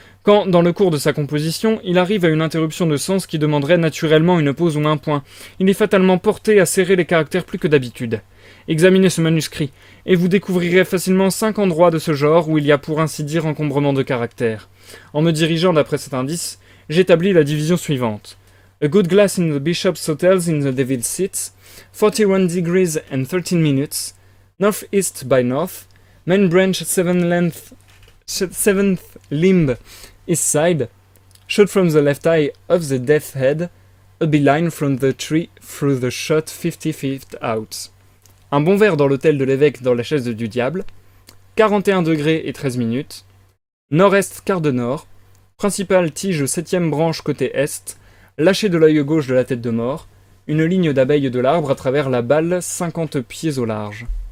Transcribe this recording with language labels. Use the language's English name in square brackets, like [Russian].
[French] Quand, dans le cours de sa composition, il arrive à une interruption de sens qui demanderait naturellement une pause ou un point, il est fatalement porté à serrer les caractères plus que d'habitude. Examinez ce manuscrit, et vous découvrirez facilement 5 endroits de ce genre où il y a pour ainsi dire encombrement de caractères. En me dirigeant d'après cet indice, j'établis la division suivante. [English] A good glass in the Bishop's Hotels in the Devil's Seat, 41 degrees and 13 minutes, northeast by north, main branch 7th limb east side, shot from the left eye of the death head, a beeline from the tree through the shot 50 feet out. [French] Un bon verre dans l'hôtel de l'évêque dans la chaise du diable, 41 degrés et 13 minutes, nord-est quart de nord, principale tige 7e branche côté est, lâché de l'œil gauche de la tête de mort, une ligne d'abeilles de l'arbre à travers la balle 50 pieds au large.